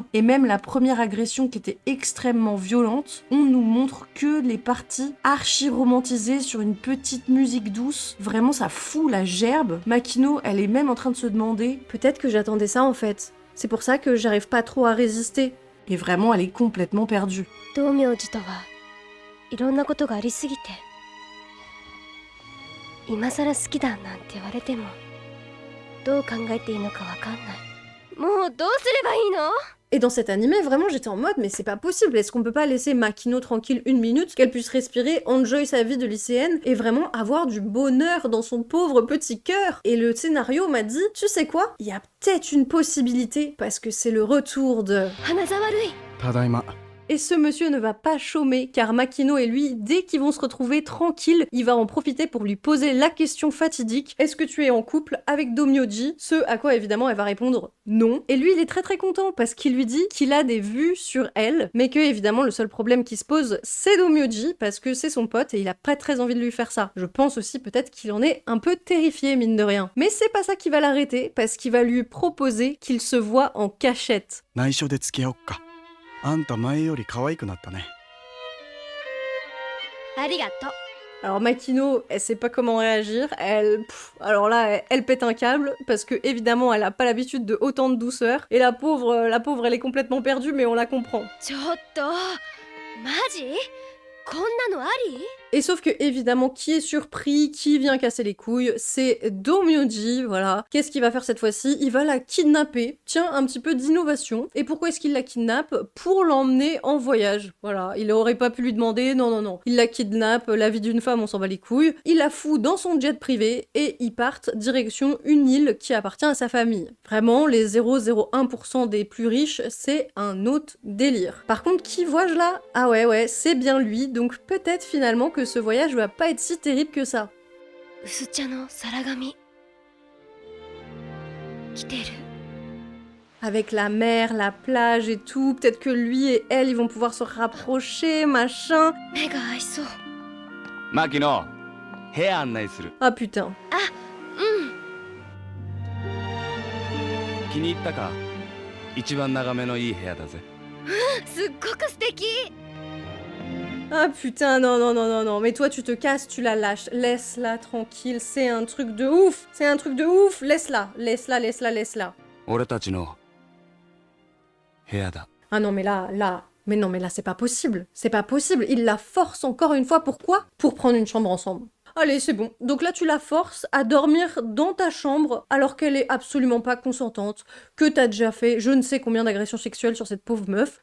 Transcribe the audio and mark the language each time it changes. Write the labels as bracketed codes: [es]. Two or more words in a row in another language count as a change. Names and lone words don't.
[fr] Et même la première agression qui était extrêmement violente, on nous montre que les parties archi romantisées sur une petite musique douce. Vraiment, ça fout la gerbe. Makino, elle est même en train de se demander « Peut-être que j'attendais ça en fait. C'est pour ça que j'arrive pas trop à résister. » Et vraiment, elle est complètement perdue. [ja] 道明寺とはいろんなことがありすぎて今さら好きだなんて言われてもどう考えていいのかわかんないもうどうすればいいの [fr] Et dans cet animé, vraiment, j'étais en mode, mais c'est pas possible. Est-ce qu'on peut pas laisser Makino tranquille 1 minute, qu'elle puisse respirer, enjoy sa vie de lycéenne, et vraiment avoir du bonheur dans son pauvre petit cœur? Et le scénario m'a dit, tu sais quoi? Il y a peut-être une possibilité, parce que c'est le retour de... [ja] 花沢類ただいま [fr] Et ce monsieur ne va pas chômer, car Makino et lui, dès qu'ils vont se retrouver tranquilles, il va en profiter pour lui poser la question fatidique « Est-ce que tu es en couple avec Domyoji ?» Ce à quoi évidemment elle va répondre « Non ». Et lui il est très très content, parce qu'il lui dit qu'il a des vues sur elle, mais que évidemment le seul problème qui se pose c'est Domyoji, parce que c'est son pote et il a pas très envie de lui faire ça. Je pense aussi peut-être qu'il en est un peu terrifié mine de rien. Mais c'est pas ça qui va l'arrêter, parce qu'il va lui proposer qu'il se voit en cachette. [ja] 内緒で付き合おっかあんた前より可愛くなったねありがとう [fr] Alors Makino, elle sait pas comment réagir, alors là, elle pète un câble, parce que évidemment, elle a pas l'habitude de autant de douceur, et la pauvre, elle est complètement perdue, mais on la comprend. [ja] ちょっとマジこんなのあり [fr] Et sauf que, évidemment, qui est surpris, qui vient casser les couilles, c'est Domyoji, voilà. Qu'est-ce qu'il va faire cette fois-ci? Il va la kidnapper. Tiens, un petit peu d'innovation. Et pourquoi est-ce qu'il la kidnappe? Pour l'emmener en voyage. Voilà, il aurait pas pu lui demander, non. Il la kidnappe, la vie d'une femme, on s'en bat les couilles. Il la fout dans son jet privé et ils partent direction une île qui appartient à sa famille. Vraiment, les 0,01% des plus riches, c'est un autre délire. Par contre, qui vois-je là? Ah ouais, c'est bien lui, donc peut-être finalement que ce voyage va pas être si terrible que ça. [ja] 薄茶の皿紙来てる [fr] Avec la mer, la plage et tout, peut-être que lui et elle, ils vont pouvoir se rapprocher, machin. [ja] 目が合いそう。牧野部屋案内する。 [fr] Ah putain. [ja] 気に入ったか？一番眺めのいい部屋だぜ。すっごく素敵。 [fr] Ah putain, non, non, non, non, non. Mais toi, tu te casses, tu la lâches. Laisse-la tranquille, c'est un truc de ouf. C'est un truc de ouf. Laisse-la, laisse-la, laisse-la, laisse-la. [ja] 俺たちの部屋だ。 [fr] Ah non, mais là... Mais non, mais là, c'est pas possible. C'est pas possible. Il la force encore une fois. Pourquoi? Pour prendre une chambre ensemble. Allez, c'est bon. Donc là, tu la forces à dormir dans ta chambre alors qu'elle est absolument pas consentante, que t'as déjà fait je ne sais combien d'agressions sexuelles sur cette pauvre meuf.